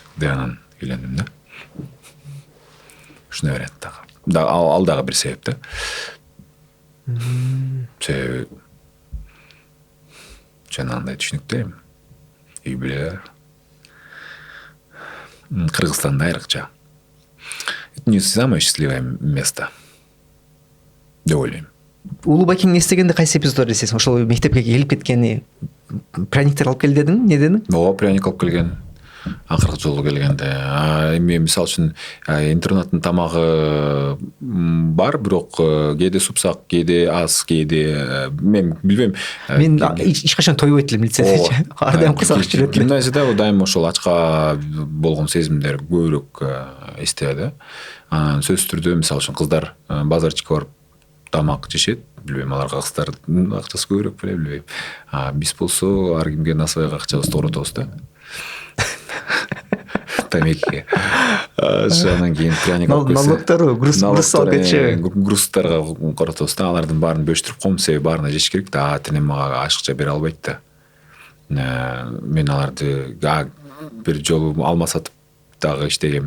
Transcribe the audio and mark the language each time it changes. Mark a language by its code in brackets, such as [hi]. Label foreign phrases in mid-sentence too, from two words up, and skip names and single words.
[ky] Деп анан үйлөндүм да. Ушуну берет дагы. Ал дагы бир себеп да. Себеби жанагындай түшүнүктүү эми. Үй бүлөлөр. Кыргызстанда айрыкча. [ru] Это не самое счастливое место. [ky] Деп ойлойм. Улуу-байкең эстегенде кайсы эпизоддор эсесиң? Ошол мектепке келип кеткени, пряниктер алып кел дедиң, не дедиң? Ооба, пряник алып келген. Акыркы жолу келгенде. Эми мисалы үчүн интернаттын тамагы бар, бирок кээде супсак, кээде аз, кээде мен билбейм. Мен эч качан тойбойт элем лицейде. Ардайым кызык жүрөт элем. Гимназияда дайым ошол ачка болгон сезимдер көбүрөөк эстеди да. Сөзсүз түрдө мисалы үчүн кыздар базарчыкка барып тамак жешет, билбейм, аларга кыздардын акчасы көбүрөөк беле, билбейм. Биз болсо ар кимге [ru] на своего [ky] акчабызды оротобуз да. Тамекиге. Анан кийин пряник алып келсе. Налогтору, груз алып кетчү. Грузтарга коротобуз да, алардын баарын бөлүштүрүп коем, себеби баарына жеш керек да. Ата-энем мага ашыкча бере албайт да. Мен аларды бир жолу алма сатып дагы иштегем.